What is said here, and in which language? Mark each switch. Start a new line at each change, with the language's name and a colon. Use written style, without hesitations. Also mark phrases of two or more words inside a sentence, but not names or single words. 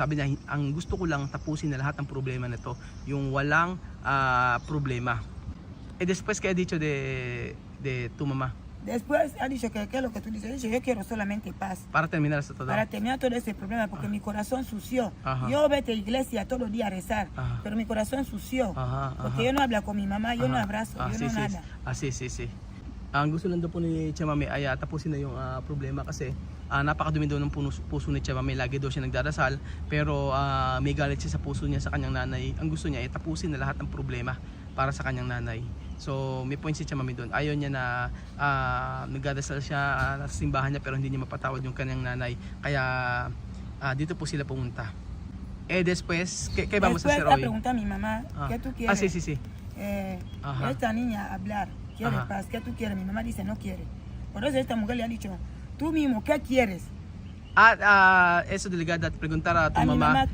Filipino: Sabi niya, ang gusto ko lang tapusin na lahat ng problema nito, yung walang problema.
Spanish: Después que ha dicho de tu mamá? Después ha dicho que es lo que tú dices, ha dicho, yo quiero solamente paz. Para terminar esto todo. Para terminar todo ese problema, porque mi corazón sució. Yo vete a iglesia todos los días a rezar, pero mi corazón sució. Porque yo no hablo con mi mamá, yo no abrazo, yo no nada. Sí.
Filipino: Ang gusto lang daw po ni Chamame ay tapusin na yung problema kasi napakadumi daw ng puso ni Chamame. Lagi daw siya nagdarasal pero may galit siya sa puso niya sa kanyang nanay. Ang gusto niya ay tapusin na lahat ng problema para sa kanyang nanay. So may point si Chamame doon. Ayaw niya na nagdarasal siya sa simbahan niya pero hindi niya mapatawad yung kanyang nanay. Kaya dito po sila pumunta.
Spanish: Después, ¿qué vamos a hacer hoy? Después pregunta a mi mamá, ¿qué tú quieres? Sí. Esta niña hablar, quiere paz, ¿qué tú quieres? Mi mamá dice no quiere. Por eso esta mujer le ha dicho, tú mismo, ¿qué quieres? Eso delegada, preguntar a tu Mi mamá. mamá.